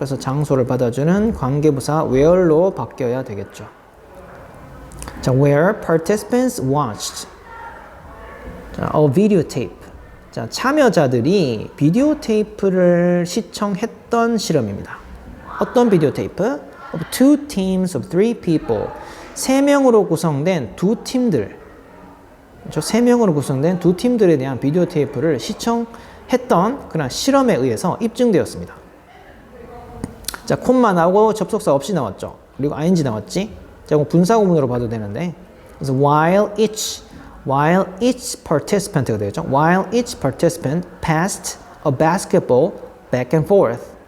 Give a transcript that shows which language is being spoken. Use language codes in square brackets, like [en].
[ko] 그래서 장소를 받아주는 관계부사 where로 바뀌어야 되겠죠. [en] 자, where participants watched 자, a videotape. [ko] 자, 참여자들이 비디오 테이프를 시청했던 실험입니다. 어떤 비디오 테이프? [en] Of two teams of three people. [ko] 3명으로 구성된 두 팀들. 그렇죠? 3명으로 구성된 두 팀들에 대한 비디오 테이프를 시청했던 그런 실험에 의해서 입증되었습니다. 자, 콤마 나오고 접속사 없이 나왔죠. 그리고 ing 나왔지. 자, 분사구문으로 봐도 되는데. 그래서 [en] while each participant [ko] 가 되겠죠. [en] While each participant passed a basketball back and forth.